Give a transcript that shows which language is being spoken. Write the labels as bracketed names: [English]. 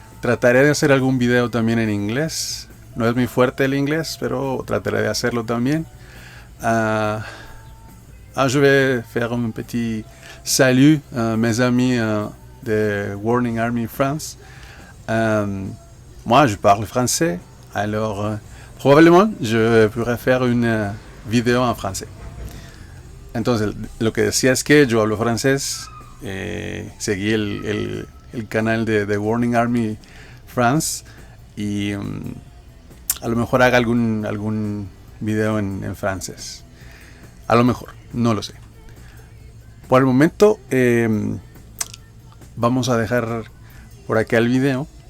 [Spanish] Trataré de hacer algún video también en inglés. No es muy fuerte el inglés, pero trataré de hacerlo también. [French] Je vais faire un petit salut à mes amis de Warning Army France. Moi, je parle français, alors probablement je pourrais faire une vidéo en français. [Spanish] Entonces, lo que decía es que yo hablo francés. Seguí el canal de The Warning Army France y a lo mejor haga algún video en francés. A lo mejor, no lo sé. Por el momento vamos a dejar por acá el video.